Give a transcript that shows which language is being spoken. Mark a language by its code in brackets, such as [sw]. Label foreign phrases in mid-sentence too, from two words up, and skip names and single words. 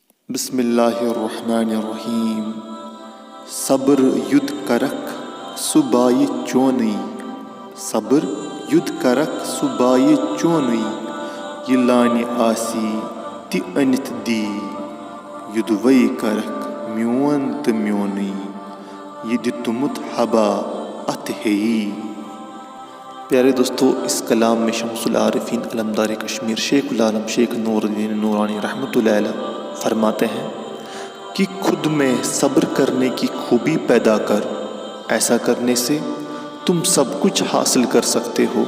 [ar] بسم اللہ الرحمن الرحیم. [ks] صبر ید کرک صبائے چونی، صبر ید کرک صبائے چونی، یہ لانہِ آسی تہِ أنِتھ دی، یدوے کرک میون تہٕ میونٕے، یہ دِتمُت حبا اتھ ہیئی. [ur] پیارے دوستو، اس کلام میں شمس العارفین علمدار کشمیر شیخ العالم شیخ نور الدین نورانی رحمۃ اللہ علیہ فرماتے ہیں کہ خود میں صبر کرنے کی خوبی پیدا کر، ایسا کرنے سے تم سب کچھ حاصل کر سکتے ہو.